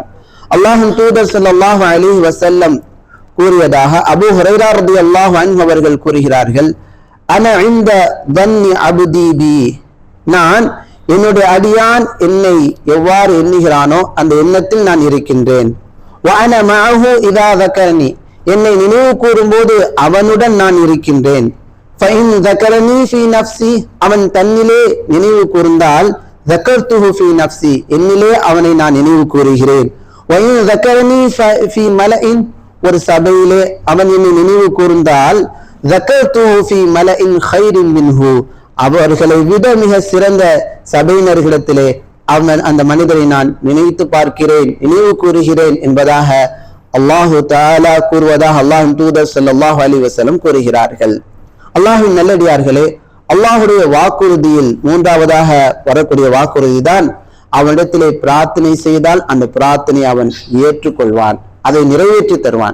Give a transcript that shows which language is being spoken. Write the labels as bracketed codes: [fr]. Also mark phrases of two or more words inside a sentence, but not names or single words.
[ta] அல்லாஹ்வின் தூதர் [ar] صلى الله عليه وسلم [ta] கூறியதாக அபூ ஹுரைரா [ar] رضي الله عنه [ta] அவர்கள் கூறுகிறார்கள், [ar] أنا عند ظن عبدي بي, [ta] நான் என்னுடைய அடியான் என்னை எவ்வாறு எண்ணுகிறானோ அந்த எண்ணத்தில் நான் இருக்கின்றேன். [ar] وأنا معه إذا ذكرني, [ta] என்னை நினைவு கூறும்போது அவனுடன் நான் இருக்கின்றேன். [ar] ஃபஇன் ذكرني في نفسي, [ta] அவன் தன்னிலே நினைவு கூர்ந்தால் [ar] ذكرته في نفسي, [ta] என்னிலே அவனை நான் நினைவு கூறுகிறேன். [ar] وإن ذكرني في ملأ, [ta] ஒரு சபையிலே அவன் என்னை நினைவு கூர்ந்தால் [ar] ذكرته في ملأ خير منه, [ta] அவர்களை விட மிக சிறந்த சபையினர்களிடத்திலே அவன் அந்த மனிதரை நான் நினைத்து பார்க்கிறேன், நினைவு கூறுகிறேன் என்பதாக [ar] الله تعالى [ta] கூறுவதாக அல்லாஹ்வின் தூதர் [ar] صلى الله عليه وسلم [ta] கூறுகிறார்கள். அல்லாஹ்வின் நல்லடியார்களே, அல்லாஹுடைய வாக்குறுதியில் மூன்றாவதாக வரக்கூடிய வாக்குறுதி தான், அவனிடத்திலே பிரார்த்தனை செய்தால் அந்த பிரார்த்தனை அவன் ஏற்றுக்கொள்வான், அதை நிறைவேற்றி தருவான்.